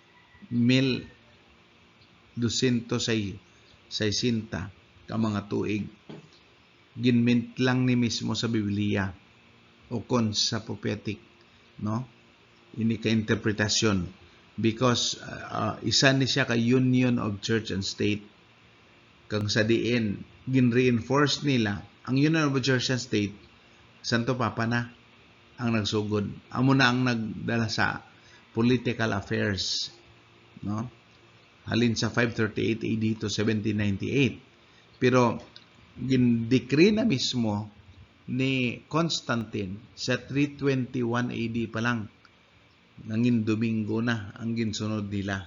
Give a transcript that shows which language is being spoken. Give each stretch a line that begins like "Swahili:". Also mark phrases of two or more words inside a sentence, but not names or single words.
Hiligaynon: 1260 ka mga tuig ginmint lang ni mismo sa Biblia o kon sa prophetic, no, ini ka interpretasyon because isa ni siya ka
English: union of church and state.
Hiligaynon: Kag sa diin gin-reinforce nila ang
English: union of church and state,
Hiligaynon: Santo Papa na ang nagsugod, amo na ang nagdala sa
English: political affairs,
Hiligaynon: no, halin sa 538 AD to 1798. Pero gin-decree na mismo ni Constantine sa 321 AD pa lang, nangin Domingo na ang ginsunod nila.